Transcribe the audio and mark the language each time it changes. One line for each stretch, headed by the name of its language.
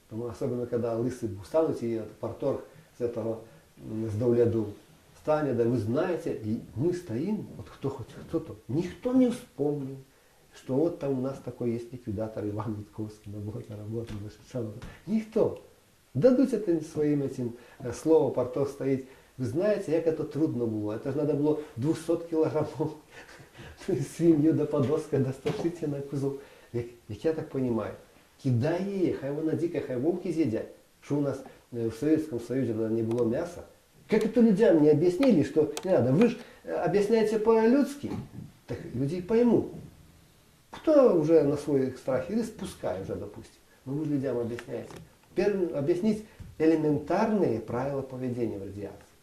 Russian: Особенно когда лысый стануть и парторг с этого, с Давляду станет, да вы знаете, и мы стоим, вот кто хоть кто-то, никто не вспомнил, что вот там у нас такой есть ликвидатор Иван Витковский, на работу, никто. Дадуть это своим этим словом, парторг стоит.
Ukrainian: Ви знаєте, як це трудно було. Це ж треба було 200 кілограмів свинью до подоска досташити на кузов. Як я так розумію, кидай її, хай вона дика, хай вовки з'їдять.
Russian: Що у нас в Советском Союзе не было мяса. Как это людям не объяснили, что не надо. Вы же объясняете по-людски, так люди поймут. Кто уже на свой страх и риск, пускай уже, допустим. Но вы же людям объясняете. Первым объяснить элементарные правила поведения в радиации.